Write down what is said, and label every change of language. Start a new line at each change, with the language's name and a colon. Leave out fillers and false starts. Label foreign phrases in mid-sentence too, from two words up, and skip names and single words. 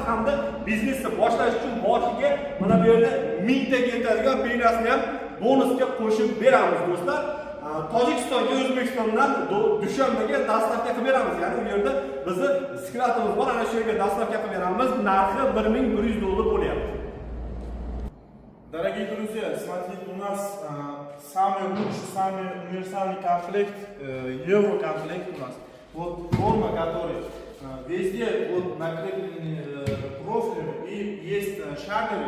Uzbek: Hamda biznesni boshlash uchun boshiga mana bu yerda 1000 ta yetadigan penasini ham bonusga qo'shib beramiz do'stlar. Tojikistonga O'zbekistondan Dushanbega dastavka qilib beramiz. Ya'ni u yerda bizni sklatimiz bor, ana shu yerga dastavka qilib beramiz. Narxi $1100 bo'lyapti.
Russian: Дорогие друзья, смотрите, у нас самый лучший, самый универсальный комплект, еврокомплект у нас. Вот форма, которая везде вот накреплены профилями и есть шаговые.